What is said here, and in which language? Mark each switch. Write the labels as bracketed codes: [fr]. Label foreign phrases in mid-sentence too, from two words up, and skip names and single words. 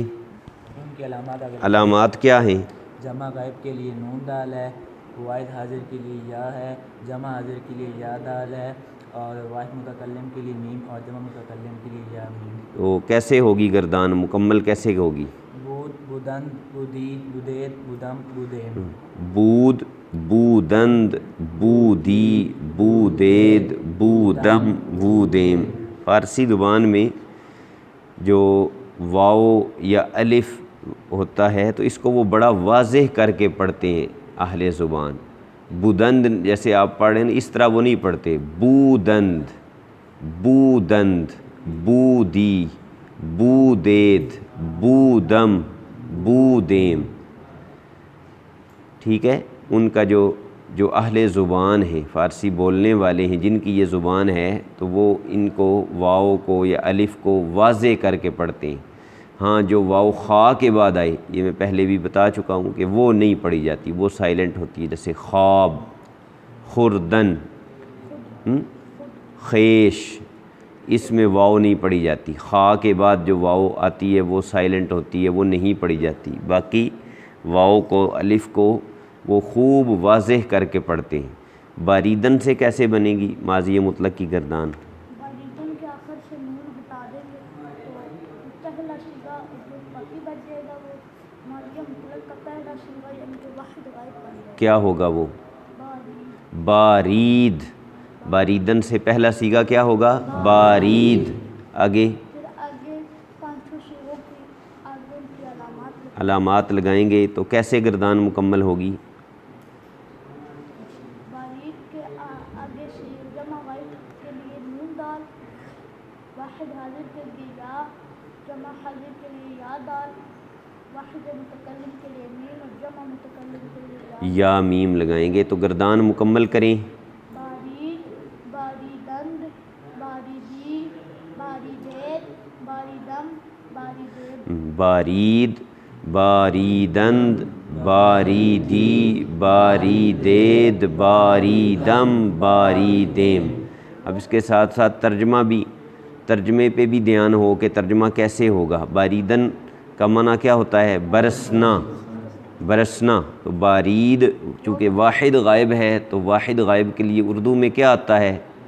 [ur] ان کی علامات علامات کیا ہیں؟ جمع غائب کے لیے نون دال ہے، واحد حاضر کے لیے یا ہے، جمع حاضر کے لیے یا دال ہے، اور واحد متکلم کے لیے میم، اور جمع متکلم کے لیے یا میم۔ تو کیسے ہوگی گردان مکمل کیسے ہوگی؟ [fa] بود، بودند، بودید، بودید، بودم، بودیم۔ بود، بودند، بودی، بودید، بودم، بودیم۔ [ur] فارسی زبان میں جو واو یا الف ہوتا ہے تو اس کو وہ بڑا واضح کر کے پڑھتے ہیں اہل زبان۔ بودند جیسے آپ پڑھ رہے ہیں اس طرح وہ نہیں پڑھتے، [fa] بودند، بودند، بودی، بودید، بودم، بودیم۔ [ur] ٹھیک ہے، ان کا جو اہل زبان ہیں، فارسی بولنے والے ہیں جن کی یہ زبان ہے تو وہ ان کو واو کو یا الف کو واضح کر کے پڑھتے ہیں۔ ہاں جو واو خا کے بعد آئے، یہ میں پہلے بھی بتا چکا ہوں کہ وہ نہیں پڑھی جاتی، وہ سائلنٹ ہوتی ہے، جیسے خواب، خوردن، خیش، اس میں واو نہیں پڑھی جاتی۔ خا کے بعد جو واو آتی ہے وہ سائلنٹ ہوتی ہے، وہ نہیں پڑھی جاتی۔ باقی واو کو الف کو وہ خوب واضح کر کے پڑھتے ہیں۔ باریدن سے کیسے بنے گی ماضی مطلق کی گردان؟ باریدن کے آخر سے نون ہٹا دیں گے تو پہلا صیغہ جو باقی بچ جائے گا وہ ماضی مطلق کا پہلا صیغہ یعنی کہ واحد غائب بن جائے گا۔ کیا ہوگا وہ؟ [fa] بارید۔ بارید۔ [ur] باریدن سے پہلا صیغہ کیا ہوگا؟ بارید۔ آگے پھر آگے پانچوں صیغوں کی آگے ان کی علامات علامات لگائیں گے تو کیسے گردان مکمل ہوگی؟ بارید کے آگے سے جمع غائب کے لیے نون دال، واحد حاضر کے لیے یا، جمع حاضر کے لیے یا دال، واحد متکلم کے لیے میم اور جمع متکلم کے لیے یا میم لگائیں گے تو گردان مکمل کریں۔ [fa] بارید، باریدند، باریدی، باریدید، باریدم، باریدید۔ بارید، باریدند، باریدی، باریدید، باریدم، باریدیم۔ [ur] اب اس کے ساتھ ساتھ ترجمہ بھی، ترجمے پہ بھی دھیان ہو کہ ترجمہ کیسے ہوگا۔ باریدن کا معنی کیا ہوتا ہے؟ برسنا، برسنا۔ تو بارید چونکہ واحد غائب ہے تو واحد غائب کے لیے اردو میں کیا آتا ہے؟